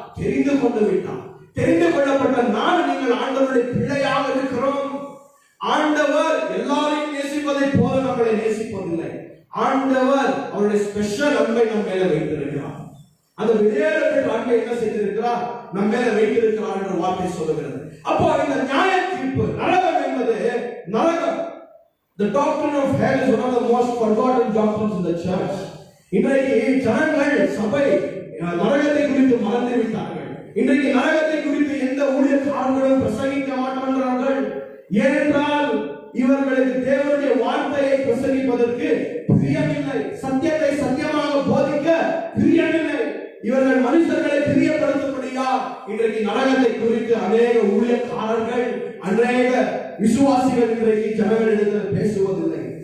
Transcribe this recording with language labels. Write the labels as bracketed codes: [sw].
[ta] தெரிந்து கொண்டு விட்டார். தெரிந்து கொள்ளப்பட்ட நான் நீங்கள் ஆண்டவருடைய பிள்ளையாக இருக்கிறோம். ஆண்டவர் எல்லாரையும் நேசிப்பதை போல நம்மளை நேசிப்பதில்லை. ஆண்டவர் அவருடைய ஸ்பெஷல் அன்பை நம் மேல வைத்திருக்கிறார். அந்த விலையேறப்பட்ட அன்பை என்ன செய்திருக்கிறார்? நம் மேல வைத்திருக்கிறார் என்ற வார்த்தை சொல்லுகிறது. அப்போ இந்த நியாய தீர்ப்பு, நரகம் என்பது, நரகம், [en] the doctrine of hell is one of the most forgotten doctrines in the church. [ta] இன்றைக்கு ஜனங்கள் சபை நரகத்தை குறித்து மறந்து விட்டார்கள். இன்றைக்கு நரகத்தை குறித்து எந்த ஊழியக்காரர்களும் பிரசங்கிக்க மாட்டார்கள். ஏனென்றால் இவர்களுக்கு தேவனுடைய வார்த்தையை பிரசங்கிப்பதற்கு பிரியமில்லை. சத்தியத்தை சத்தியமாக போதிக்க பிரியமில்லை. இவர்கள் மனுஷர்களை பிரியப்படுத்தும்படியா இன்றைக்கு நரகத்தை குறித்து அநேக ஊழியக்காரர்கள், அநேக விசுவாசிகள் இன்றைக்கு ஜனங்களிடத்தில் பேசுவதில்லை.